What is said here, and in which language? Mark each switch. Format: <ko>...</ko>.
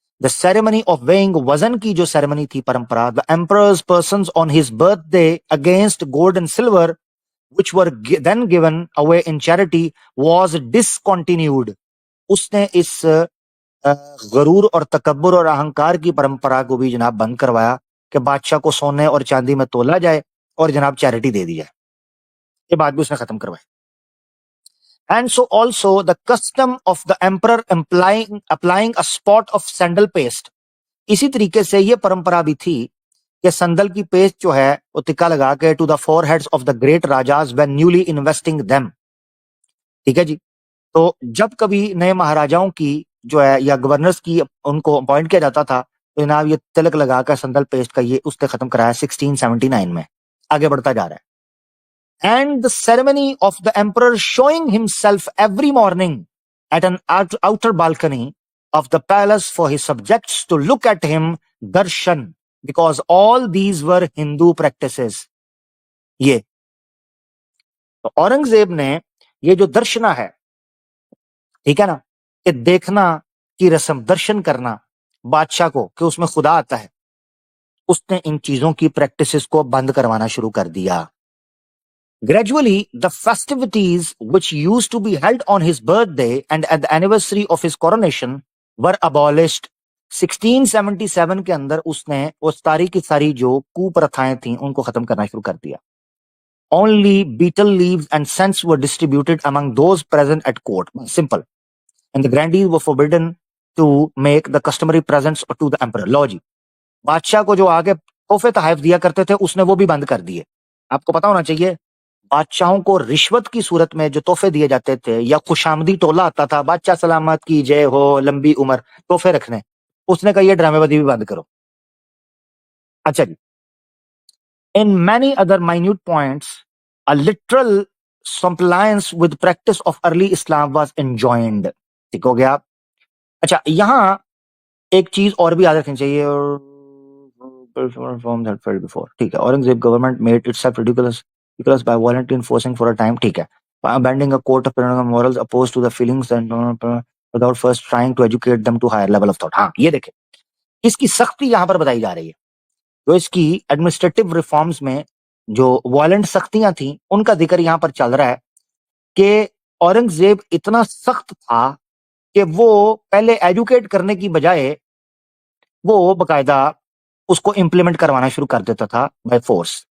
<en>the ceremony of weighing,</en> <ur>وزن کی جو سیریمنی تھی پرمپرا،</ur> <en>The emperor's persons on his birthday against gold and silver which were then given away in charity was discontinued.</en> <ur>اس نے اس غرور اور تکبر اور اہنکار کی پرمپرا کو بھی جناب بند کروایا کہ بادشاہ کو سونے اور چاندی میں تولا جائے اور جناب چیریٹی دے دی جائے. یہ بات بھی اس نے ختم کروائی.</ur> <en>And so also the custom of the emperor applying a spot of sandal paste.</en> <ur>اسی طریقے سے یہ پرمپرا بھی تھی کہ سندل کی پیسٹ جو ہے وہ تکا لگا کے</ur> <en>to the foreheads of the great rajas when newly investing them.</en> <ur>ٹھیک ہے جی. تو جب کبھی نئے مہاراجاؤں کی جو ہے یا گورنرز کی ان کو اپوائنٹ کیا جاتا تھا تو جناب یہ تلک لگا کر سندل پیسٹ کا یہ اس نے ختم کرایا 1679 میں. آگے بڑھتا جا رہا ہے.</ur> <en>And the ceremony of the emperor showing himself every morning at an outer balcony of the palace for his subjects to look at him, darshan, because all these were Hindu practices.</en> <ur>یہ تو اورنگزیب نے یہ جو درشنا ہے، ٹھیک ہے نا، کہ دیکھنا کی رسم، درشن کرنا بادشاہ کو کہ اس میں خدا آتا ہے، اس نے ان چیزوں کی پریکٹسز کو بند کروانا شروع کر دیا.</ur> <en>Gradually, the festivities which used to be held on his birthday and at the anniversary of his coronation were abolished.</en> <ur>1677 کے اندر اس نے وہ ساری کی ساری جو کو پرتھائیں تھیں ان کو ختم کرنا شروع کر دیا.</ur> <en>Only betel leaves and scents were distributed among those present at court. Simple. And the grandees were forbidden to make the customary presents to the emperor.</en> <ur>لو جی بادشاہ کو جو آگے تحفے تحائف دیا کرتے تھے اس نے وہ بھی بند کر دیے. آپ کو پتا ہونا چاہیے بادشاہوں کو رشوت کی صورت میں جو تحفے دیے جاتے تھے یا خوشامدی ٹولہ آتا تھا بادشاہ سلامت کی جے ہو لمبی عمر تحفے رکھنے, اس نے کہا یہ ڈرامے بازی بھی بند کرو. اچھا جی,</ur> <en>in many other minute points a literal compliance with practice of early Islam was enjoined.</en> <ur>ٹھیک ہو گیا. اچھا یہاں ایک چیز اور بھی یاد رکھنی چاہیے. ٹھیک ہے,</ur> <en>Aurangzeb government made itself ridiculous by violently enforcing for a time.</en> <ur>ٹھیک ہے,</ur> <en>abandoning a code of morals opposed to the feelings and without first trying to educate them to higher level of thought.</en> <ur>ہاں یہ دیکھیں اس کی سختی یہاں پر بتائی جا رہی ہے. جو اس کی ایڈمنسٹریٹو ریفارمز میں جو وائلنٹ سختیاں تھیں ان کا ذکر یہاں پر چل رہا ہے کہ اورنگزیب اتنا سخت تھا کہ وہ پہلے ایجوکیٹ کرنے کی بجائے وہ باقاعدہ اس کو امپلیمنٹ کروانا شروع کر دیتا تھا</ur> <en>By force.</en>